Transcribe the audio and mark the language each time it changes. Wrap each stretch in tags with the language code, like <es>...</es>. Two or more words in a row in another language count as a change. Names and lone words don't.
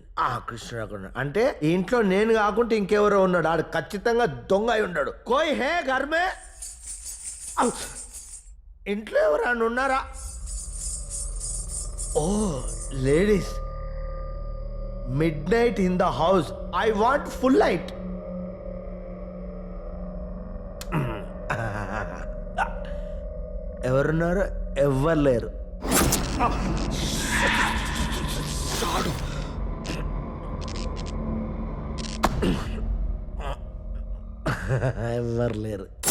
<te>కృష్ణుడు అక్కడ అంటే ఇంట్లో నేను కాకుండా ఇంకెవరో ఉన్నాడు. ఆడు ఖచ్చితంగా దొంగ అయి ఉన్నాడు.</te> <hi>कोई है घर में.</hi> <te>ఇంట్లో ఎవరైనా ఉన్నారా? ఓ లేడీస్.</te> <en>midnight in the house. I want full light.</en> <te>ఎవరున్నారు? ఎవ్వరు లేరు. ఎవ్వరు లేరు.</te>